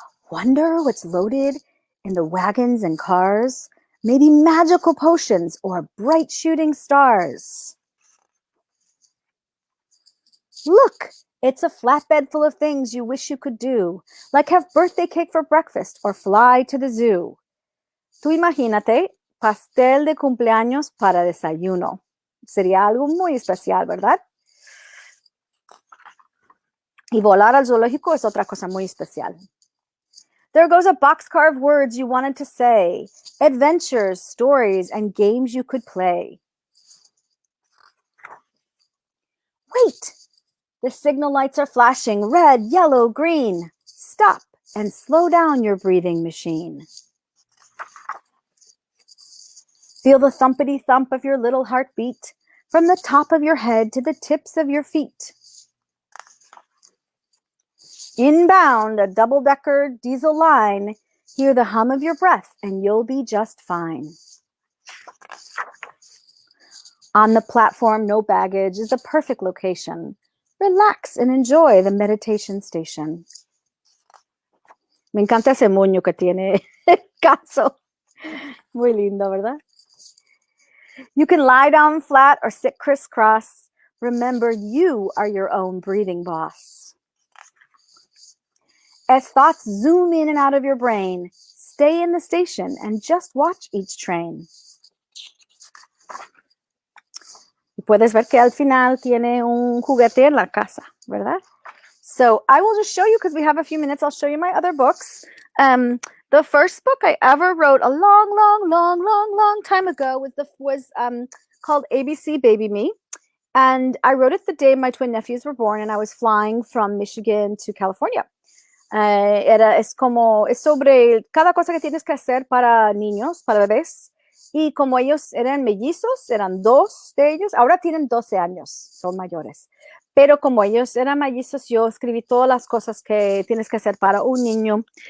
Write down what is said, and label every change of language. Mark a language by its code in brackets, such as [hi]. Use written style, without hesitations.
[en] Wonder what's loaded in the wagons and cars? Maybe magical potions or bright shooting stars. Look, it's a flatbed full of things you wish you could do, like have birthday cake for breakfast or fly to the zoo. [es] Tú imagínate, pastel de cumpleaños para desayuno. Sería algo muy especial, ¿verdad? Y volar al zoológico es otra cosa muy especial. [en] There goes a boxcar of words you wanted to say, adventures, stories, and games you could play. Wait! The signal lights are flashing red, yellow, green. Stop and slow down your breathing machine. Feel the thumpity thump of your little heartbeat from the top of your head to the tips of your feet. Inbound, a double-decker diesel line. Hear the hum of your breath and you'll be just fine. On the platform, no baggage is the perfect location. Relax and enjoy the meditation station. [es] Me encanta ese moño que tiene el caso. Muy lindo, ¿verdad? [en] You can lie down flat or sit crisscross. Remember, you are your own breathing boss. As thoughts zoom in and out of your brain, stay in the station and just watch each train. [es] Y puedes ver que al final tiene un juguete en la casa, ¿verdad? [en] So I will just show you, because we have a few minutes, I'll show you my other books. The first book I ever wrote a long time ago was called ABC Baby Me. And I wrote it the day my twin nephews were born and I was flying from Michigan to California. [es] Es sobre cada cosa que tienes que hacer para niños, para bebés. Y como ellos eran mellizos, eran dos de ellos, ahora tienen 12 años, son mayores. Pero como ellos eran mellizos, yo escribí todas las cosas que tienes que hacer para un niño.